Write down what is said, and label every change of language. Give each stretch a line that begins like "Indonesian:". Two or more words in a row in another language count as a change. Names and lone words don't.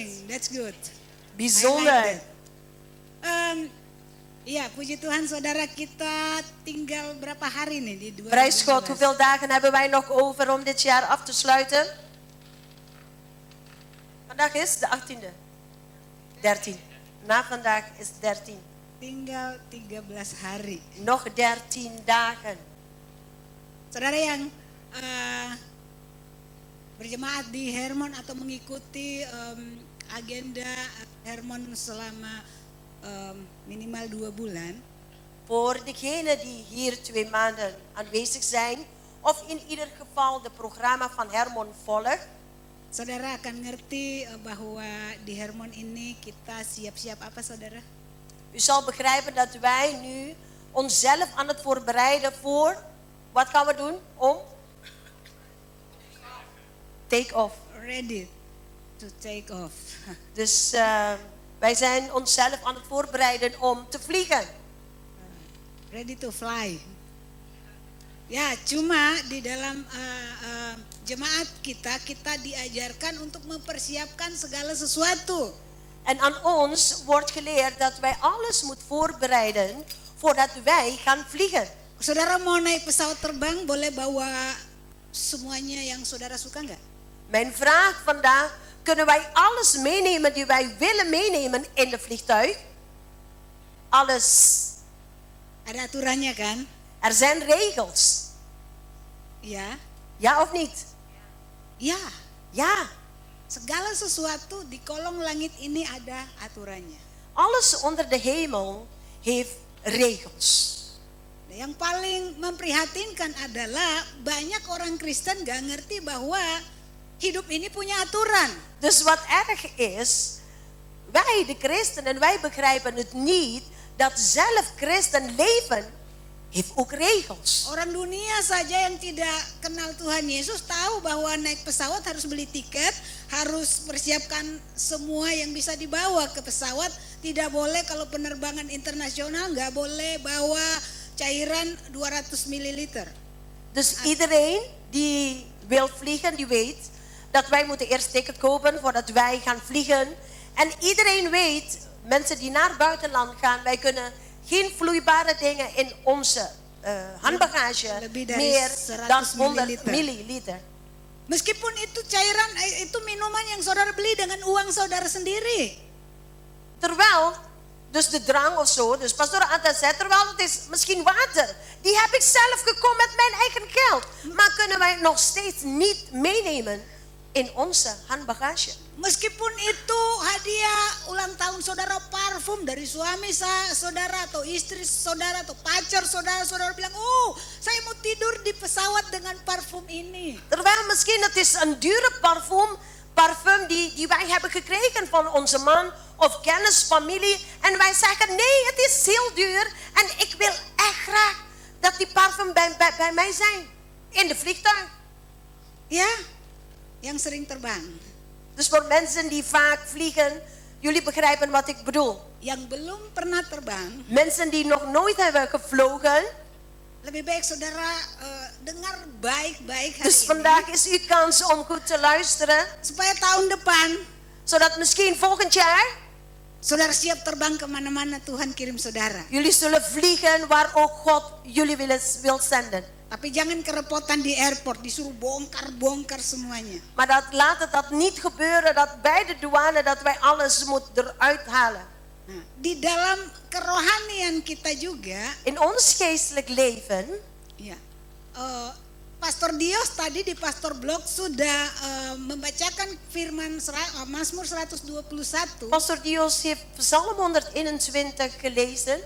English: That's good.
Dutch: Bijzonder.
Indonesian: Ya, puji Tuhan saudara, kita tinggal berapa hari nih di 2012?
Dutch: Prijs God, hoeveel dagen hebben wij nog over om dit jaar af te sluiten? Vandaag is de 18e. 13. Na vandaag is 13.
Indonesian: Tinggal 13 hari.
Dutch: Nog 13 dagen.
Indonesian: Saudara yang berjemaat di Hermon atau mengikuti agenda Hermon selama minimal 2 bulan.
Dutch: Voor degenen die hier 2 maanden aanwezig zijn, of in ieder geval de programma van Hermon volgt.
Indonesian: Saudara akan ngerti bahwa di Hermon ini kita siap-siap apa saudara?
Dutch: U zal begrijpen dat wij nu onszelf aan het voorbereiden voor, wat gaan we doen? Om?
English: Take off. Ready to take off.
Dutch: Dus wij zijn onszelf aan het voorbereiden om te vliegen.
English: Ready to fly.
Indonesian: Ya, cuma di dalam jemaat kita diajarkan untuk mempersiapkan segala sesuatu.
Dutch: En aan ons wordt geleerd dat wij alles moeten voorbereiden voordat wij gaan vliegen.
Indonesian: Saudara mau naik pesawat terbang, boleh bawa semuanya yang saudara suka nggak?
Dutch: Mijn vraag vandaag, kunnen wij alles meenemen die wij willen meenemen in de vliegtuig? Alles.
Indonesian: Ada aturannya kan?
Dutch: Er zijn regels.
Indonesian: Ya.
Dutch: Ja of niet?
Indonesian: Ya.
Dutch: Ja.
Indonesian: Segala sesuatu di kolong langit ini ada aturannya.
Dutch: Alles onder de hemel heeft regels.
Indonesian: Yang paling memprihatinkan adalah banyak orang Kristen gak ngerti bahwa hidup ini punya aturan.
Dutch: Dus wat erg is, wij de christenen, wij begrijpen het niet dat zelf christen leven heeft ook regels.
Indonesian: Orang dunia saja yang tidak kenal Tuhan Yesus tahu bahwa naik pesawat harus beli tiket, harus persiapkan semua yang bisa dibawa ke pesawat. Tidak boleh kalau penerbangan internasional, nggak boleh bawa cairan 200 ml.
Dutch: Dus iedereen die wil vliegen, die weet dat wij moeten eerst ticket kopen voordat wij gaan vliegen. En iedereen weet, mensen die naar het buitenland gaan, wij kunnen geen vloeibare dingen in onze handbagage meer dan 100 milliliter.
Indonesian: Meskipun itu cairan, itu minuman yang saudara beli dengan uang saudara sendiri.
Dutch: Terwijl, dus de drank of zo, dus pastor Anta zei, terwijl het is misschien water. Die heb ik zelf gekocht met mijn eigen geld. Maar kunnen wij het nog steeds niet meenemen in onze handbagage?
Indonesian: Meskipun itu hadiah ulang tahun saudara, parfum dari suami saudara atau istri saudara atau pacar saudara, saudara bilang, oh saya mau tidur di pesawat dengan parfum ini.
Dutch: Terwijl misschien het is een dure parfum die wij hebben gekregen van onze man of kennis, familie. En wij zeggen, nee het is heel duur en ik wil echt graag dat die parfum bij mij zijn. In de vliegtuig. Ja,
Indonesian: yang sering terbang.
Dutch: Dus voor mensen die vaak vliegen, jullie begrijpen wat ik bedoel.
Indonesian: Yang belum pernah terbang.
Dutch: Mensen die nog nooit hebben gevlogen.
Indonesian: Lebih baik saudara dengar baik-baik hari
Dutch: Dus vandaag
Indonesian: ini.
Dutch: is uw kans om goed te luisteren.
Indonesian: Supaya tahun depan.
Dutch: Zodat misschien volgend jaar.
Indonesian: Saudara siap terbang kemana-mana, Tuhan kirim saudara.
Dutch: Jullie zullen vliegen waar ook God jullie wil zenden.
Indonesian: Tapi jangan kerepotan di airport, disuruh bongkar semuanya.
Dutch: Maar laat dat niet gebeuren, dat bij de douane dat wij alles moeten eruit halen.
Indonesian: Nah, di dalam kerohanian kita juga,
Dutch: in ons geestelijk leven,
Indonesian: ya, Pastor Dios tadi di Pastor Blog sudah membacakan firman Mazmur 121.
Dutch: Pastor Dios heeft Psalm 121 gelezen,